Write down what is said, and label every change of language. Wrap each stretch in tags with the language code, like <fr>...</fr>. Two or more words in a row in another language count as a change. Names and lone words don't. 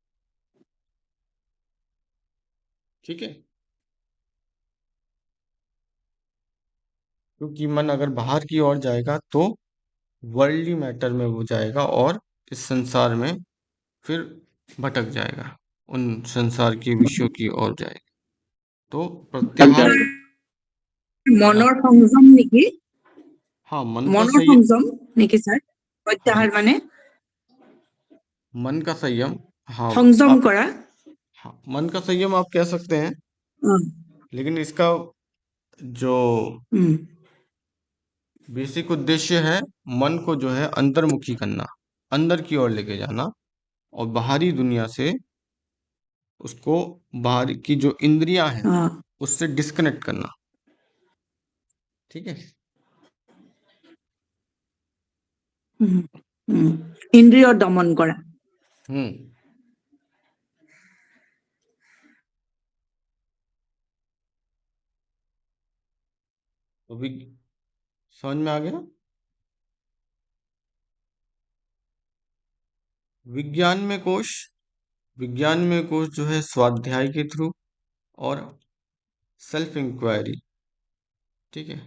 <hi>ठीक है, क्योंकि मन अगर बाहर की ओर जाएगा तो</hi> <en>worldly matter</en> <hi>में वो जाएगा, और इस संसार में फिर भटक जाएगा, उन संसार के विषयों की ओर जाएगा। तो प्रत्याहार, हाँ</hi> <as>মনৰ সংযম নেকি?</as> <hi>हाँ, मन का</hi> <as>মনৰ</as> <hi>संयम।</hi> <as>সংযম নেকি স্যার?</as> <hi>हाँ,</hi> <as>প্ৰত্যাহাৰ মানে</as> <hi>मन का संयम। हाँ,</hi> <as>সংযম</as> <hi>आप,</hi> <as>কৰা।</as> <hi>हाँ, मन का संयम आप कह सकते हैं, উম, लेकिन इसका जो উম, बेसिक उद्देश्य है, मन को जो है अंतर्मुखी करना, अंदर की ओर लेके जाना, और बाहरी दुनिया से उसको, बाहर की जो इंद्रियां हैं অ, उससे डिस्कनेक्ट करना। ठीक है,</hi> <as>উম, উম, ইন্দ্ৰিয় দমন কৰা।</as> <hi>हम्म। तो भी समझ में आ गया। विज्ञान में कोश विज्ञान में कोश जो है स्वाध्याय के थ्रू और</hi> <en>self inquiry,</en> <hi>ठीक है।</hi>